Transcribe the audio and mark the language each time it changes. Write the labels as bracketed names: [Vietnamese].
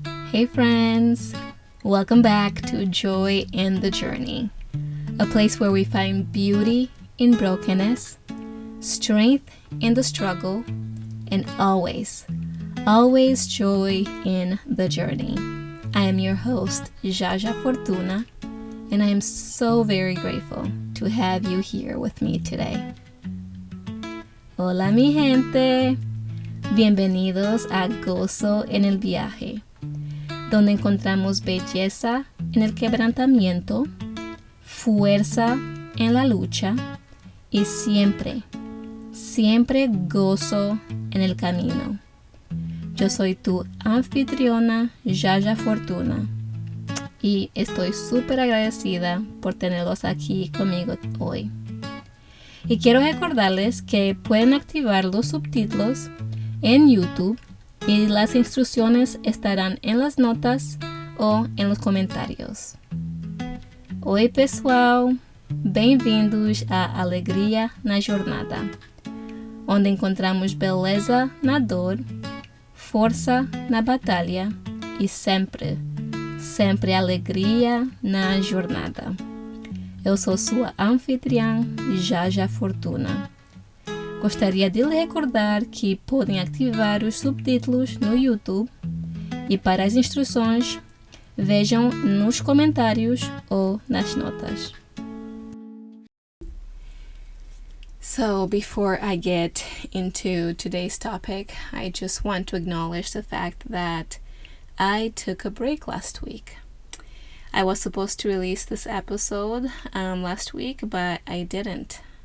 [English] Hey friends, welcome back to Joy in the Journey, a place where we find beauty in brokenness, strength in the struggle, and always joy in the journey. I am your host, Jaja Fortuna, and I am so very grateful to have you here with me today. [Spanish] Hola mi gente, bienvenidos a Gozo en el Viaje, donde encontramos belleza en el quebrantamiento, fuerza en la lucha y siempre gozo en el camino. Yo soy tu anfitriona, Jaja Fortuna, y estoy súper agradecida por tenerlos aquí conmigo hoy. Y quiero recordarles que pueden activar los subtítulos en YouTube y las instrucciones estarán en las notas o en los comentarios. [Portuguese] Oi pessoal, bem-vindos à Alegria na Jornada, onde encontramos beleza na dor, força na batalha e sempre alegria na jornada. Eu sou sua anfitriã, Jaja Fortuna. Gostaria de lhe recordar que podem ativar os subtítulos no YouTube e para as instruções vejam nos comentários ou nas notas. [English] So before I get into today's topic, I just want to acknowledge the fact that I took a break last week. I was supposed to release this episode last week, but I didn't.